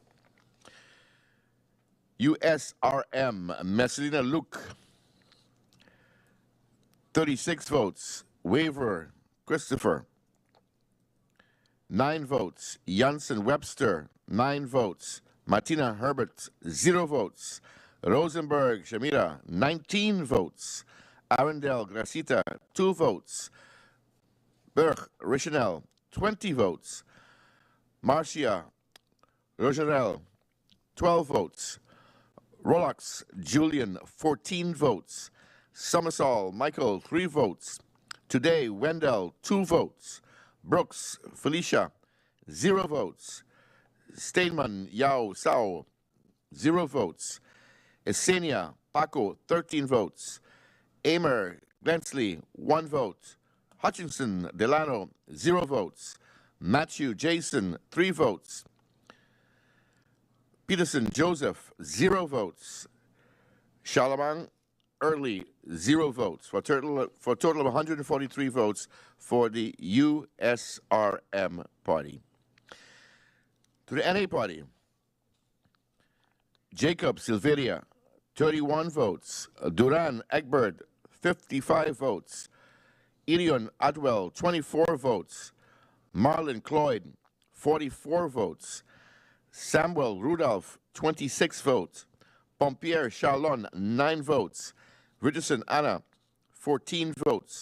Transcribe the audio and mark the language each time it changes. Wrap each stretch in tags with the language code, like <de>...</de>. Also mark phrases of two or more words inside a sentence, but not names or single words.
<en>USRM, Messalina Luke, 36 votes. Waver Christopher, 9 votes. Jansen Webster, 9 votes. Martina Herbert, 0 votes. Rosenberg Shamira, 19 votes. Arundel Gracita, 2 votes. Berg Richanel, 20 votes. Marcia Rogerel, 12 votes. Rolox Julian, 14 votes. Summersall Michael, 3 votes. Today Wendell, 2 votes. Brooks Felicia, 0 votes. Steinman Yao Sao, 0 votes. Esenia Paco, 13 votes. Amer Glensley, 1 vote. Hutchinson Delano, 0 votes. Matthew Jason, 3 votes. Peterson Joseph, 0 votes. Charlemagne Early, 0 votes, for a total of 143 votes for the USRM party. To the NA party, Jacob Silveria, 31 votes. Duran Egbert, 55 votes. Ilion Atwell, 24 votes. Marlon Cloyd, 44 votes. Samuel Rudolph, 26 votes. Pompier Charlon, 9 votes. Richardson Anna, 14 votes.</en>